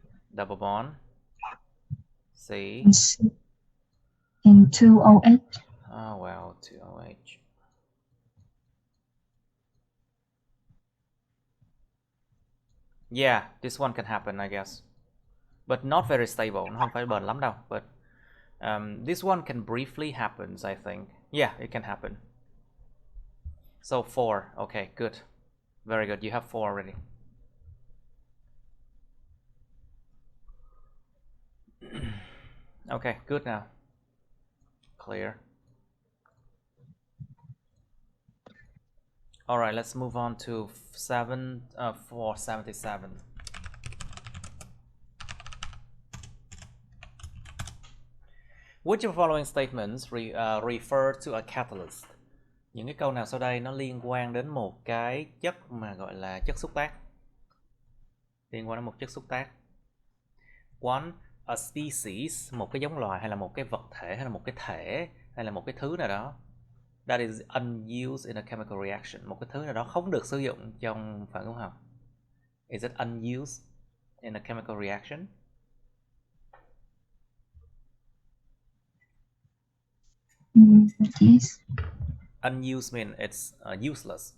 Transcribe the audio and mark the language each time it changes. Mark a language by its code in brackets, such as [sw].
[en] Double bond. C. And 2OH. Oh well, 2OH. Yeah, this one can happen, I guess. But not very stable. [vi] Nó không phải bền lắm đâu. [en] But this one can briefly happen, I think. Yeah, it can happen. So 4. Okay, good. Very good. You have 4 already. Okay, good now. Clear. All right, let's move on to 477. Which of the following statements refer to a catalyst? [vi] Những cái câu nào sau đây nó liên quan đến một cái chất mà gọi là chất xúc tác. Liên quan đến một chất xúc tác. [en] One, a species, [vi] một cái giống loài hay là một cái vật thể hay là một cái thể hay là một cái thứ nào đó [en] that is unused in a chemical reaction, [vi] một cái thứ nào đó không được sử dụng trong phản ứng học. [en] Is it unused in a chemical reaction? Yes. Unused means it's useless.